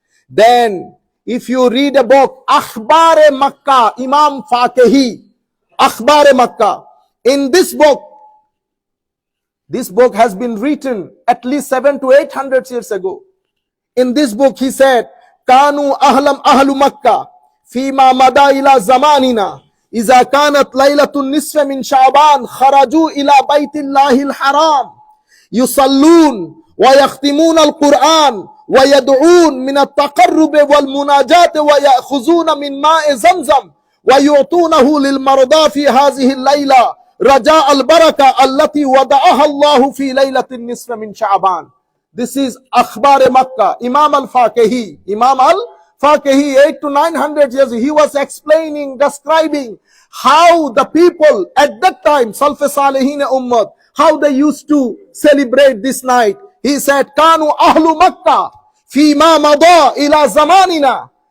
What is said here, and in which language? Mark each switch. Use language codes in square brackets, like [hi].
[en] Then, if you read a book, Akhbar Makkah, Imam Faqihi, Akhbar Makkah. In this book has been written at least 700 to 800 years ago. In this book, he said, [ar] Kanu ahlu Makkah, Fima Mada ila zamanina. إذا كانت ليلة النصف من شعبان خرجوا إلى بيت الله الحرام يصلون ويختمون القرآن ويدعون من التقرب والمناجاة ويأخذون من ماء زمزم ويعطونه للمرضى في هذه الليلة رجاء البركة التي وضعها الله في ليلة النصف من شعبان. [en] This is Akhbar Makkah. Imam al-Faqihi 800 to 900 years, he was explaining, describing how the people at that time, Salaf Salihin Ummah, how they used to celebrate this night. He said, [ar] Kanu ahlu Makkah fima mada ila zamanina.